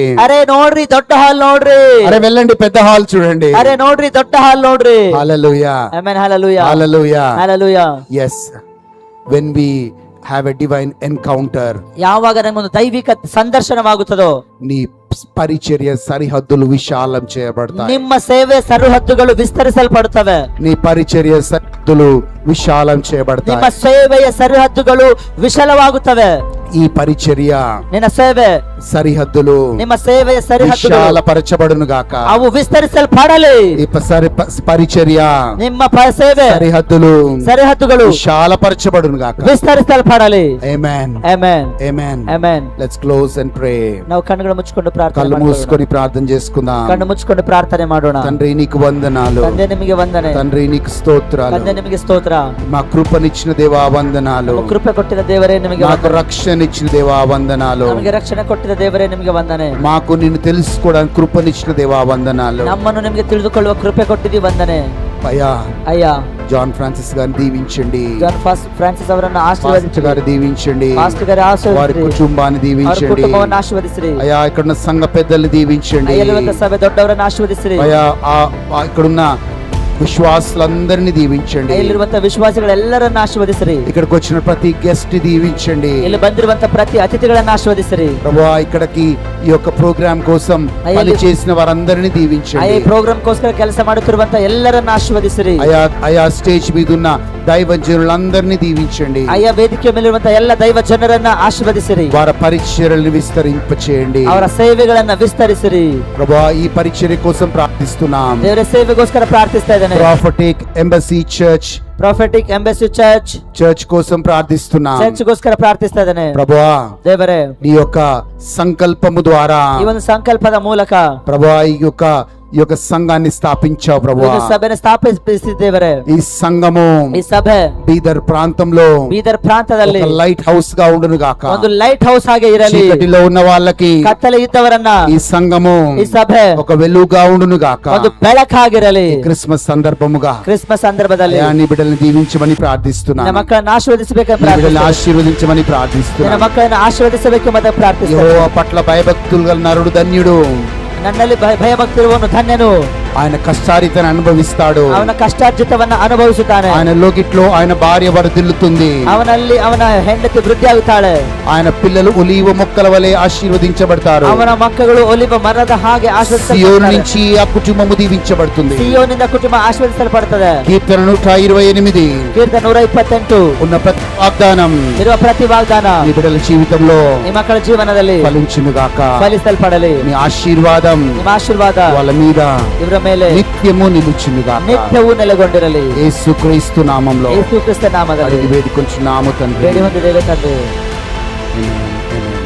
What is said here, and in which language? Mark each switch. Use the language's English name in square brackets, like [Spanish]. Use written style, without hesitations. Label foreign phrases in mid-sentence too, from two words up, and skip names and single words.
[Kannada] ಅರೆ ನೋಡ್ರಿ ದೊಡ್ಡ ಹಾಲ್ ನೋಡ್ರಿ, [Telugu] అరే వెళ్ళండి పెద్ద హాల్ చూడండి. [Kannada] ಅರೆ ನೋಡ್ರಿ ದೊಡ್ಡ ಹಾಲ್ ನೋಡ್ರಿ. [Telugu] హల్లెలూయా. [Kannada] ಆಮೆನ್. హల్లెలూయా. [Telugu] హల్లెలూయా. హల్లెలూయా. [English] yes, when we have a divine encounter, [Kannada] ಯಾವಾಗ ನಮಗೊಂದು ದೈವಿಕ ಸಂದರ್ಶನವಾಗುತ್ತದೋ [Telugu] నీ పరిచర్య సరిహద్దులు విశాలం చేయబడతాయి. [Kannada] ನಿಮ್ಮ ಸೇವೆ ಸರಹದ್ದುಗಳು ವಿಸ್ತರಿಸಲ್ಪಡುತ್ತವೆ. [Telugu] నీ పరిచర్య సరిహద్దులు విశాలం చేయబడతాయి. [Kannada] ನಿಮ್ಮ ಸೇವೆಯ ಸರಹದ್ದುಗಳು ವಿಶಾಲವಾಗುತ್ತವೆ. [Telugu] ఈ పరిచర్య [Kannada] ನಿನ್ನ ಸೇವೆ [Telugu] సరిహద్దులు [Kannada] ನಿಮ್ಮ సేವೆಯ ಸರಹದ್ದುಗಳು [Telugu] విశాలపరచబడును గాక. [Kannada] ಅವು ವಿಸ್ತರಿಸಲ್ಪಡಲಿ. [Telugu] ఈ పరిచర్య [Kannada] ನಿಮ್ಮ ಸೇವೆ [Telugu] సరిహద్దులు [Kannada] ಸರಹದ್ದುಗಳು [Telugu] విశాలపరచబడును గాక. [Kannada] ವಿಸ್ತರಿಸಲ್ಪಡಲಿ. [English] amen. [Kannada] ಆಮೆನ್. [English] amen. [Kannada] ಆಮೆನ್. [English] let's close and pray. [Kannada] ನಾವು ಕಣ್ಣುಗಳು ಮುಚ್ಚಿಕೊಂಡು ಪ್ರಾರ್ಥನೆ [Telugu] కళ్ళు [Kannada] ಮಾಡೋಣ. [Telugu] మూసుకొని ప్రార్థన చేసుకుందాం. [Kannada] ಕಣ್ಣು ಮುಚ್ಚಿಕೊಂಡು ಪ್ರಾರ್ಥನೆ ಮಾಡೋಣ. [Telugu] తండ్రి నీకు వందనాలు, [Kannada] ತಂದೆ ನಿಮಗೆ ವಂದನೆ, [Telugu] తండ్రి నీకు స్తోత్రాలు, [Kannada] ತಂದೆ ನಿಮಗೆ ಸ್ತೋತ್ರ. [Telugu] మా కృపనిచ్చిన దేవా వందనాలు, [Kannada] ನಮ್ಮ ಕೃಪೆ ಕೊಟ್ಟಿದ ದೇವರೇ ನಿಮಗೆ [Telugu] మాకు [Kannada] ವಂದನೆ. [Telugu] రక్షణ ఇచ్చిన దేవా వందనాలు, [Kannada] ನಮಗೆ ರಕ್ಷಣೆ ಕೊಟ್ಟಿದ ದೇವರೇ ನಿಮಗೆ ವಂದನೆ. [Telugu] మాకు నిన్ను తెలుసుకోవడానికి కృపనిచ్చిన దేవా వందనాలు. [Kannada] ನಮ್ಮನ್ನು ನಿಮಗೆ ತಿಳಿದುಕೊಳ್ಳುವ ಕೃಪೆ ಕೊಟ್ಟಿದ್ದೀವಿ, ವಂದನೆ. [Telugu] అయ్యా, [Kannada] ಅಯ್ಯ, [Telugu] జాన్ ఫ్రాన్సిస్ గారిని దీవించండి, [Kannada] ಜಾನ್ ಫ್ರಾನ್ಸಿಸ್ ಅವರನ್ನು [Telugu] పాస్టర్ [Kannada] ಆಶೀರ್ವದಿಸಿ, [Telugu] గారు దీవించండి, [Kannada] ಪಾಸ್ಟರ್ గారి [Telugu] వారి [Kannada] ಆಶೀರ್ವದಿಸಿ, [Telugu] కుటుంబాన్ని [Kannada] ಅವರ [Telugu] దీవించండి. [Kannada] ಕುಟುಂಬವನ್ನು ಆಶೀರ್ವದಿಸಿರಿ. [Telugu] అయ్యా, ఇక్కడున్న సంఘ పెద్దల్ని దీవించండి. [Kannada] ಅಯ್ಯಲುವಂತ ಸಭೆ ದೊಡ್ಡವರನ್ನು ಆಶೀರ್ವದಿಸಿರಿ. [Telugu] అయ్యా, ఇక్కడున్న విశ్వాసులందరినీ దీవించండి. [Kannada] ಇಲ್ಲಿರುವಂತ ವಿಶ್ವಾಸಿಗಳೆಲ್ಲರನ್ನ ಆಶೀರ್ವದಿಸಿರಿ. [Telugu] ఇక్కడికి వచ్చిన ప్రతి గెస్ట్ దీవించండి. [Kannada] ಇಲ್ಲಿ ಬಂದಿರುವಂತ ಪ್ರತಿ ಅತಿಥಿಗಳನ್ನ ಆಶೀರ್ವದಿಸಿರಿ. [Telugu] ప్రభువా ఇక్కడికి ఈ యొక్క ప్రోగ్రామ్ కోసం పని చేసిన వారందరినీ దీవించండి. [Kannada] ಈ ಪ್ರೋಗ್ರಾಮ್ಗೋಸ್ಕರ ಕೆಲಸ ಮಾಡುತ್ತಿರುವಂತ ಎಲ್ಲರನ್ನ ಆಶೀರ್ವದಿಸಿರಿ. [Telugu] ఆయా స్టేజ్ మీద ఉన్న దైవజనులందరినీ దీవించండి. [Kannada] ಅಯ್ಯ ವೇದಿಕೆ ಮೇಲಿರುವಂತ ಎಲ್ಲ ದೈವ ಜನರನ್ನ ಆಶೀರ್ವದಿಸಿರಿ. [Telugu] వారి పరిచర్యలను విస్తరింపచేయండి. [Kannada] ಅವರ ಸೇವೆಗಳನ್ನ ವಿಸ್ತರಿಸಿರಿ. [Telugu] ప్రభువా ఈ పరిచర్య కోసం ప్రార్థిస్తున్నాం. [Kannada] ದೇವರ ಸೇವೆಗೋಸ್ಕರ ಪ್ರಾರ್ಥಿಸ್ತಾ ಇದ್ದೇನೆ. [Telugu] ప్రాఫెటిక్ ఎంబసీ [Kannada] ಪ್ರಾಫೆಟಿಕ್ ಎಂಬಸಿ [Telugu] చర్చ్ కోసం ప్రార్థిస్తున్నాం. [Kannada] ಚರ್ಚ್ಗೋಸ್ಕರ ಪ್ರಾರ್ಥಿಸ್ತಾ ಇದ್ದೇನೆ. [Telugu] ప్రభువా [Kannada] ದೇವರೇ, [Telugu] నీ యొక్క సంకల్పము ద్వారా [Kannada] ಈ ಒಂದು ಸಂಕಲ್ಪದ ಮೂಲಕ [Telugu] ప్రభువా ఈ యొక్క సంఘాన్ని స్థాపించావు ప్రభువా. [Kannada] ಒಂದು ಸಭೆಯನ್ನು ಸ್ಥಾಪಿಸಿದ್ದೇವರೇ. [Telugu] ఈ సంఘము [Kannada] ಈ ಸಭೆ [Telugu] బీదర్ ప్రాంతంలో [Kannada] ಬೀದರ್ ಪ್ರಾಂತದಲ್ಲಿ [English] light house [Telugu] గా ఉండును గాక. [Kannada] ಒಂದು [English] light house [Kannada] ಆಗಿ ಇರಲಿ. [Telugu] చీకటిలో ఉన్న వాళ్ళకి [Kannada] ಕತ್ತಲೆ ಇದ್ದವರನ್ನ [Telugu] ఈ సంఘము [Kannada] ಈ ಸಭೆ [Telugu] ఒక వెలుగుగా ఉండును గాక. [Kannada] ಒಂದು ಬೆಳಕಾಗಿರಲಿ. [Telugu] క్రిస్మస్ సందర్భముగా [Kannada] ಕ್ರಿಸ್ಮಸ್ ಸಂದರ್ಭದಲ್ಲಿ [Telugu] నీ బిడ్డల్ని దీవించమని [Kannada] ನಿನ್ನ [Telugu] ప్రార్థిస్తున్నాను. [Kannada] ಮಕ್ಕಳನ್ನು ಆಶೀರ್ವದಿಸಬೇಕೆಂದು [Telugu] నీ బిడ్డల్ని [Kannada] ಪ್ರಾರ್ಥಿಸ್ತೇನೆ. [Telugu] ఆశీర్వదించమని [Kannada] ನಿನ್ನ [Telugu] ప్రార్థిస్తున్నాను. [Kannada] ಮಕ್ಕಳನ್ನು ಆಶೀರ್ವದಿಸಬೇಕೆಂಬುದನ್ನು ಪ್ರಾರ್ಥಿಸ್ತೇನೆ. [Telugu] యెహోవా పట్ల భయభక్తులు గల నరుడు ధన్యుడు. [Kannada] ನನ್ನಲ್ಲಿ ಭಯಭಕ್ತಿರುವವನು ಧನ್ಯನು. [Telugu] ఆయన కష్టారితను అనుభవిస్తాడు. [Kannada] ಅವನ ಕಷ್ಟಾರ್ಜಿತವನ್ನ ಅನುಭವಿಸುತ್ತಾನೆ. [Telugu] ఆయన లోకిట్లో ఆయన భార్య వర్ధిల్లుతుంది. [Kannada] ಅವನಲ್ಲಿ ಅವನ ಹೆಂಡತಿ ವೃದ್ಧಿಯಾಗುತ್ತಾಳೆ. [Telugu] ఆయన పిల్లలు ఒలీవ మొక్కల వలె ఆశీర్వదించబడతారు. [Kannada] ಅವನ ಮಕ್ಕಳು ಒಲಿವ ಮರದ ಹಾಗೆ [Telugu] సియోను [Kannada] ಆಶೀರ್ವದಿಸಲ್ಪಡುತ್ತಾರೆ. [Telugu] నుంచి ఆ కుటుంబము దీవించబడుతుంది. [Kannada] ಸಿಯೋನಿಂದ ಕುಟುಂಬ ಆಶೀರ್ವದಿಸಲ್ಪಡುತ್ತದೆ. [Telugu] కీర్తన 128 [Kannada] ಕೀರ್ತನೆ 128 [Telugu] ఉన్న ప్రతి వాగ్దానం [Kannada] ಇರುವ ಪ್ರತಿ ವಾಗ್ದಾನ [Telugu] నీ బిడ్డల జీవితంలో [Kannada] ಈ ಮಕ್ಕಳ ಜೀವನದಲ್ಲಿ [Telugu] ఫలించును గాక. [Kannada] ಫಲಿಸಲ್ಪಡಲಿ. [Telugu] నీ ఆశీర్వాదం [Kannada] ನಿಮ್ಮ ಆಶೀರ್ವಾದ [Telugu] వాళ్ళ మీద [Kannada] ಇವರ ಮೇಲೆ [Telugu] నిత్యము నిలుచును గాక. [Kannada] ನಿತ್ಯವೂ ನೆಲೆಗೊಂಡಿರಲಿ. [Telugu] యేసుక్రీస్తు నామములో [Kannada] ಯೇಸು ಕ್ರಿಸ್ತ ನಾಮದಲ್ಲಿ [Telugu] అడిగి వేడుకొంచున్నాము తండ్రి. [Kannada] ಬೇಡಿ ಹೊಂದಿದ್ದೇವೆ ತಂದೆ. [English] Amen. Amen.